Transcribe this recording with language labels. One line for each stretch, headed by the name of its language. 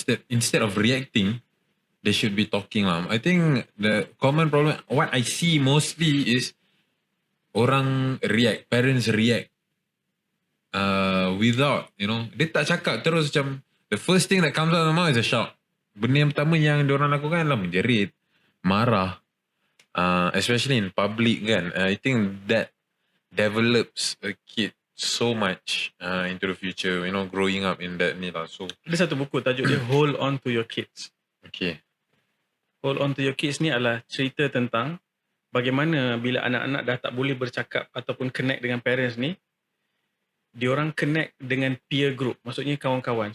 English: Instead of reacting, they should be talking lah. I think the common problem, what I see mostly is parents react without,
Malay: dia tak cakap, terus macam
English: the first thing that comes out of the mouth is a shout.
Malay: Benda yang pertama yang diorang lakukan adalah menjerit, marah,
English: especially in public
Malay: kan.
English: I think that develops a kid so much into the future, growing up in that
Malay: ni lah.
English: So
Malay: Ada satu buku tajuk dia Hold On To Your Kids.
English: okay.
Malay: Hold On To Your Kids ni adalah cerita tentang bagaimana bila anak-anak dah tak boleh bercakap ataupun connect dengan parents ni, diorang connect dengan peer group, maksudnya kawan-kawan.